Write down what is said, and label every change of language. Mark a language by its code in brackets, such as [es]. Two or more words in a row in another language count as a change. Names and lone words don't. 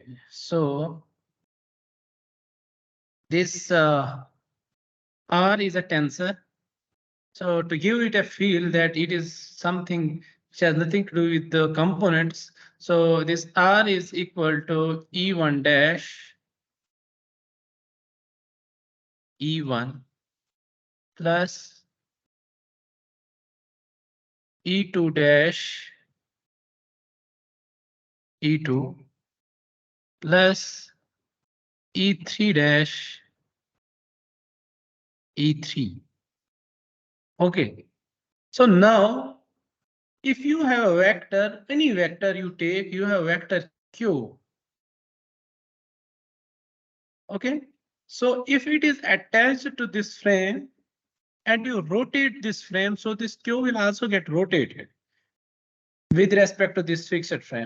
[en] So this R is a tensor. So to give it a feel that it is something which has nothing to do with the components. So this R is equal to E1 dash E1 plus E2 dash E2 plus E3 dash E3. Okay. So now if you have a vector, any vector you take, you have vector Q. Okay. So if it is attached to this frame and you rotate this frame, so this Q will also get rotated with respect to this fixed frame.